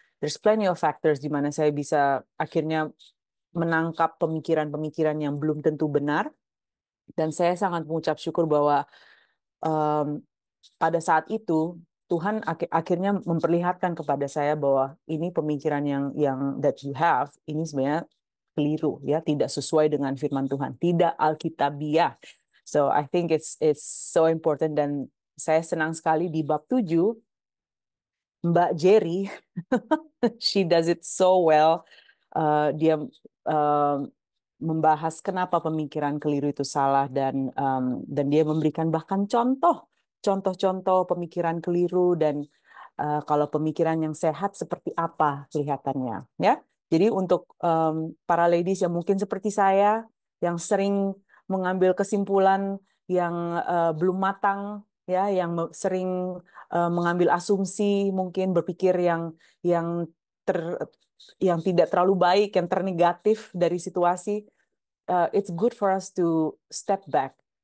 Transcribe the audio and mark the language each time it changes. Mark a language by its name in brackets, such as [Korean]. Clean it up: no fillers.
[English] There's plenty of factors [Indonesian] di mana saya bisa akhirnya menangkap pemikiran-pemikiran yang belum tentu benar, dan saya sangat mengucap syukur bahwa um, pada saat itu Tuhan akhirnya memperlihatkan kepada saya bahwa ini pemikiran yang [English] that you have [Indonesian] ini sebenarnya keliru, ya, tidak sesuai dengan firman Tuhan, tidak alkitabiah. [English] So I think it's so important, [Indonesian] dan saya senang sekali di bab 7 Mbak Jerry [English] she does it so well. [Indonesian] Dia membahas kenapa pemikiran keliru itu salah, dan dia memberikan bahkan contoh-contoh pemikiran keliru, dan kalau pemikiran yang sehat seperti apa kelihatannya, ya. Jadi untuk para ladies yang mungkin seperti saya yang sering mengambil kesimpulan yang belum matang, ya, yang sering mengambil asumsi, mungkin berpikir yang ter yang tidak terlalu baik, yang ternegatif dari situasi, [English] it's good for us to step back.